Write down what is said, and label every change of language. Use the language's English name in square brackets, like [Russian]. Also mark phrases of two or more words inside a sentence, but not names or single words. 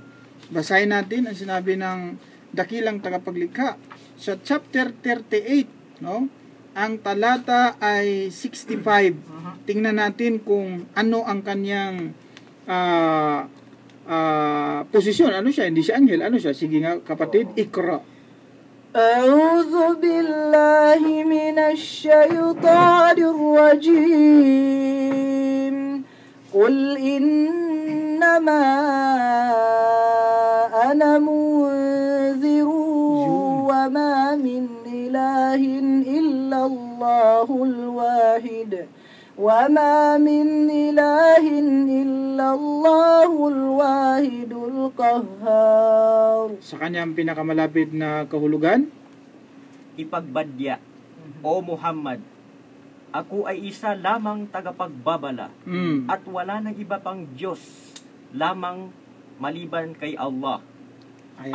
[Filipino] Basahin natin ang sinabi ng dakilang tagapaglikha sa chapter 38, no? Ang talata ay 65. Tingnan natin kung ano ang kanyang posisyon. Ano siya? Hindi siya anghel. Ano siya? Sige nga, kapatid, ikra. [Arabic] أعوذ بالله من الشيطان الرجيم قل إنما أنا منذر وما من إله إلا الله الواحد وما من إله إلا الله الواحد القهار. [Filipino] Sa kanyang pinakamalapit na kahulugan, Ipagbadya, O Muhammad, ako ay isa lamang tagapagbabala at wala nang iba pang Diyos lamang maliban kay Allah. Ayan.